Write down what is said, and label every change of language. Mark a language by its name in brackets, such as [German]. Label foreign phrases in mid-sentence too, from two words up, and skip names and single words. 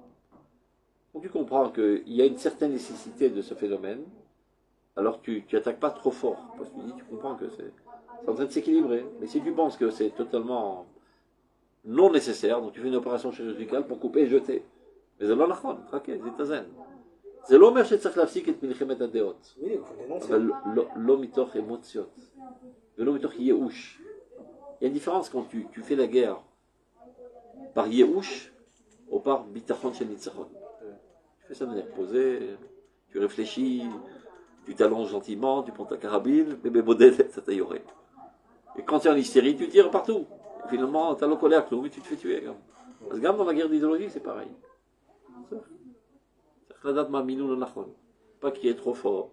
[French] Donc tu comprends qu'il y a une certaine nécessité de ce phénomène, alors tu n'attaques pas trop fort, parce que tu comprends que c'est en train de s'équilibrer. Mais si tu penses que c'est totalement non nécessaire, donc tu fais une opération chirurgicale pour couper et jeter. [Hebrew] Mais זה לא אומר שצריך להפסיק את מלחמת הדעות, [French] Oui, il faut le dénoncer. [Hebrew] אבל לא מתוך אמוציות, ולא מתוך ייאוש. [French] Il y a une différence quand tu fais la guerre par ייאוש ou par [Hebrew] ביטחון של ניצחון. [French] Tu fais ça de manière posée, tu réfléchis, tu t'allonges gentiment, tu prends ta carabine, bébé modèle, ça t'a yoré. Et quand tu es en hystérie, tu tires partout. Et finalement, tu as le colère, mais tu te fais tuer. Parce que même dans la guerre d'idéologie, c'est pareil. Pas qu'il est trop fort.